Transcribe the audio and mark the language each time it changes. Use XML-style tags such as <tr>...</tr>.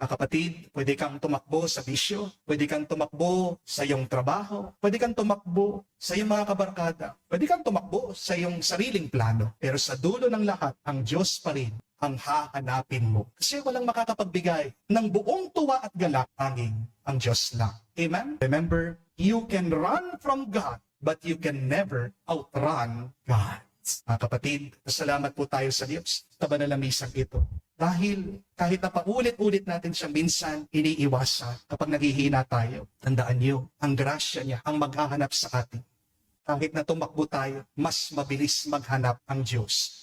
<tl>Kapatid, pwede kang tumakbo sa bisyo, pwede kang tumakbo sa iyong trabaho, pwede kang tumakbo sa iyong mga kabarkada, pwede kang tumakbo sa iyong sariling plano. Pero sa dulo ng lahat, ang Diyos pa rin ang hahanapin mo. Kasi walang makakapagbigay ng buong tuwa at galak, tanging ang Diyos lang. Amen?</tl> <en>Remember, you can run from God, but you can never outrun God.</en> <tl>Mga kapatid, salamat po tayo sa Diyos sa banal na misang ito. Dahil kahit na paulit-ulit natin siya minsan iniiwasan kapag naghihina tayo, tandaan niyo, ang grasya niya ang maghahanap sa atin. Kahit na tumakbo tayo, mas mabilis maghanap ang Diyos.</tl>